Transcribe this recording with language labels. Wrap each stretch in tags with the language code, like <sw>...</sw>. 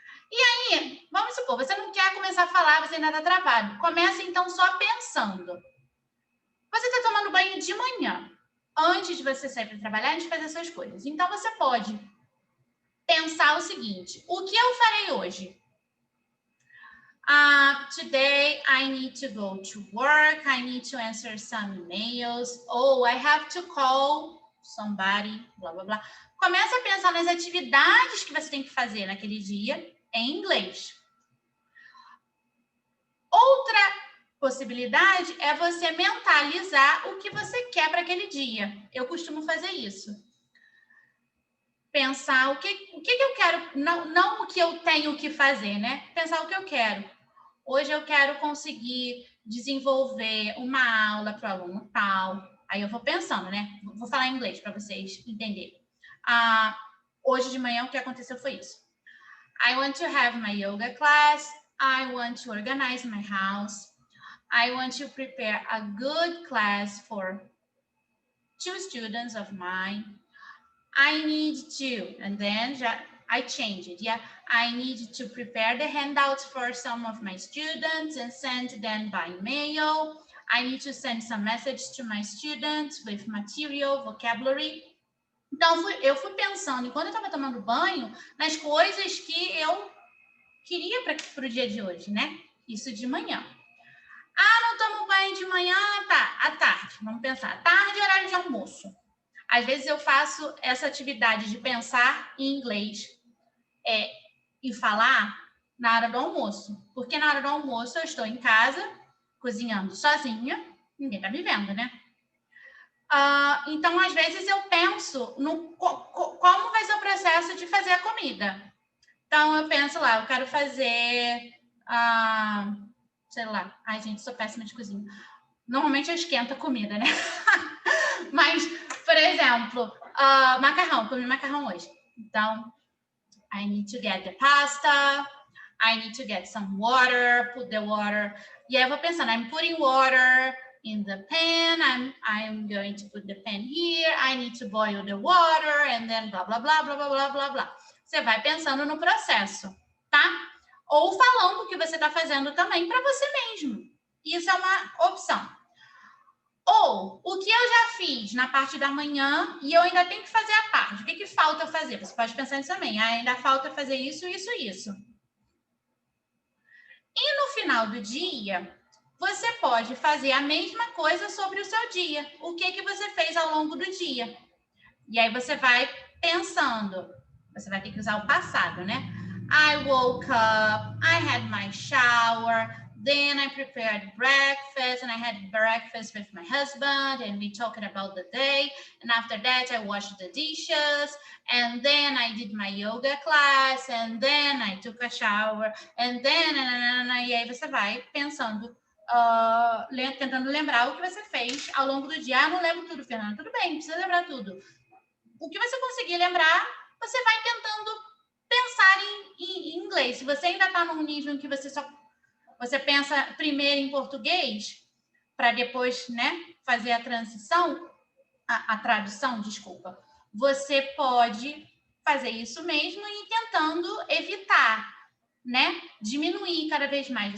<pt>E aí, vamos supor, você não quer começar a falar, você ainda está travado. Começa, então, só pensando. Você está tomando banho de manhã, antes de você sair para trabalhar, antes de fazer suas coisas. Então, você pode pensar o seguinte: o que eu farei hoje?</pt> <en>Today I need to go to work. I need to answer some emails. Oh, I have to call somebody, blá, blá, blá.</en> <pt>Comece a pensar nas atividades que você tem que fazer naquele dia em inglês. Outra possibilidade é você mentalizar o que você quer para aquele dia. Eu costumo fazer isso. Pensar o que eu quero, não o que eu tenho que fazer, né? Pensar o que eu quero. Hoje eu quero conseguir desenvolver uma aula para o aluno tal. Aí eu vou pensando, né? Vou falar em inglês para vocês entenderem. Hoje de manhã o que aconteceu foi isso.</pt> <en>I want to have my yoga class. I want to organize my house. I want to prepare a good class for 2 students of mine. I need to, and then I change it. Yeah, I need to prepare the handouts for some of my students and send them by mail. I need to send some messages to my students with material, vocabulary.</en> <pt>Então, eu fui pensando, enquanto eu estava tomando banho, nas coisas que eu queria para o dia de hoje, né? Isso de manhã. Não tomo banho de manhã, tá, à tarde. Vamos pensar, tarde é horário de almoço. Às vezes eu faço essa atividade de pensar em inglês e falar na hora do almoço. Porque na hora do almoço eu estou em casa, cozinhando sozinha, ninguém está me vendo, né? Então, às vezes eu penso no como vai ser o processo de fazer a comida. Então, eu penso lá, eu quero fazer, sei lá, ai gente, sou péssima de cozinha. Normalmente eu esquento a comida, né? Mas, por exemplo, macarrão, comi macarrão hoje.</pt> <en>Então, I need to get the pasta, I need to get some water, put the water.</en> <pt>E aí eu vou pensando,</pt> <en>I'm putting water in the pan, I'm going to put the pan here, I need to boil the water, and then blah, blah, blah, blah, blah, blah, blah, blah.</en> <pt>você vai pensando no processo, tá? Ou falando o que você está fazendo também para você mesmo. Isso é uma opção. Ou o que eu já fiz na parte da manhã e eu ainda tenho que fazer a parte. O que falta eu fazer? Você pode pensar nisso também. Ainda falta fazer isso, isso, isso. E no final do dia, você pode fazer a mesma coisa sobre o seu dia. O que você fez ao longo do dia? E aí você vai pensando. Você vai ter que usar o passado, né?</pt> <en>I woke up, I had my shower, then I prepared breakfast, and I had breakfast with my husband, and we talked about the day, and after that I washed the dishes, and then I did my yoga class, and then I took a shower, and then...</en> <pt>E aí você vai pensando, tentando lembrar o que você fez ao longo do dia. Ah, não lembro tudo, Fernanda. Tudo bem, não precisa lembrar tudo. O que você conseguir lembrar, você vai tentando pensar em inglês. Se você ainda está num nível em que você pensa primeiro em português, para depois, né, fazer a transição, a tradução, desculpa, você pode fazer isso mesmo e tentando evitar, né, diminuir cada vez mais.</pt>